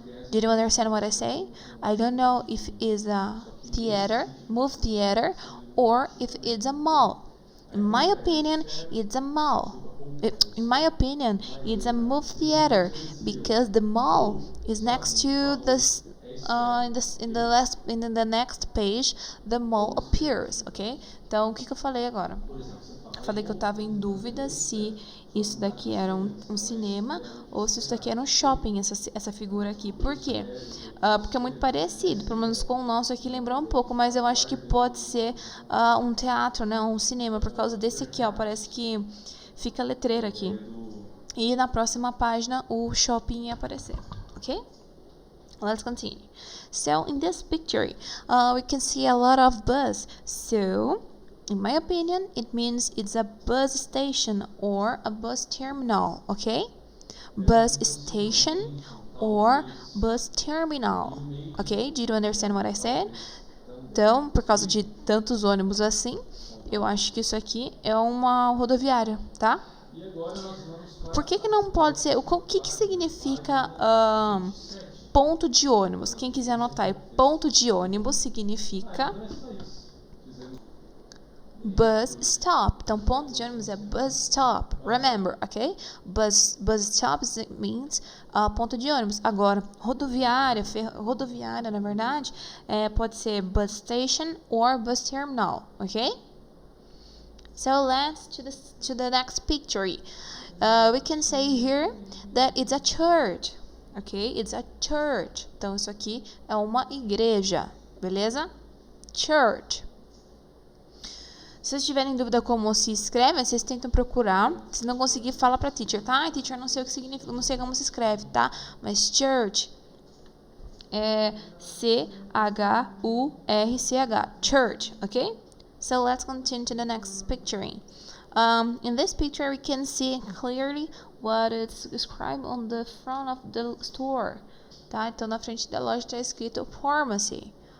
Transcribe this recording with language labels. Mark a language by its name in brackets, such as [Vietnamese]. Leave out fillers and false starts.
[English] Did you understand what I say? I don't know if it's a movie theater, or if it's a mall. In my opinion, it's a mall. In my opinion, it's a movie theater because the mall is next to this. In the next page, the mall appears, ok? [Portuguese] Então, o que eu falei agora? Eu falei que eu estava em dúvida se isso daqui era um cinema ou se isso daqui era um shopping, essa figura aqui. Por quê? Porque é muito parecido, pelo menos com o nosso aqui lembrou um pouco, mas eu acho que pode ser um teatro, né? Um cinema, por causa desse aqui, ó. Parece que fica a letreira aqui. E na próxima página o shopping ia aparecer, ok? [English] Let's continue. So in this picture, we can see a lot of bus. So, in my opinion, it means it's a bus station or a bus terminal, okay? Bus station or bus terminal, okay? Did you understand what I said? [Portuguese] Então, por causa de tantos ônibus assim, eu acho que isso aqui é uma rodoviária, tá? Por que não pode ser? O que significa ponto de ônibus? Quem quiser anotar, ponto de ônibus significa bus stop. Então, ponto de ônibus é bus stop. [English] Remember, ok? Bus stop means [Portuguese] ponto de ônibus. Agora, rodoviária, na verdade, pode ser [English] bus station or bus terminal, [Portuguese] ok? [English] So let's to the next picture. We can say here that it's a church. Ok? It's a church. [Portuguese] Então, isso aqui é uma igreja. Beleza? Church. Se vocês tiverem dúvida como se escreve, vocês tentam procurar. Se não conseguir, fala pra teacher, tá? Teacher, não sei o que significa, não sei como se escreve, tá? Mas church é C-H-U-R-C-H. Church, ok? [English] So, let's continue to the next picture. In this picture, we can see clearly what is described on the front of the store, tá? [Portuguese] Então, na frente da loja está escrito pharmacy.